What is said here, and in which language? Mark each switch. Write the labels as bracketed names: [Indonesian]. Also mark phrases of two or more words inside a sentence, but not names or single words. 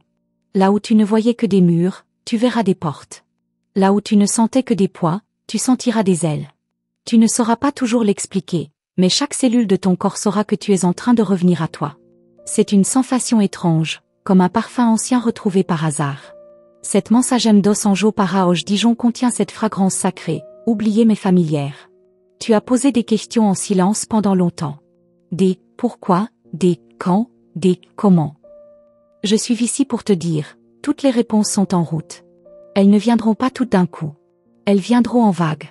[French] Là où tu ne voyais que des murs, tu verras des portes. Là où tu ne sentais que des poids, tu sentiras des ailes. Tu ne sauras pas toujours l'expliquer, mais chaque cellule de ton corps saura que tu es en train de revenir à toi. C'est une sensation étrange, comme un parfum ancien retrouvé par hasard. Cette Mensagem dos Anjos para hoje Dijon contient cette fragrance sacrée, oubliée mais familière. Tu as posé des questions en silence pendant longtemps. Des « pourquoi », des « quand », des « comment ». Je suis ici pour te dire, toutes les réponses sont en route. Elles ne viendront pas toutes d'un coup. Elles viendront en vagues.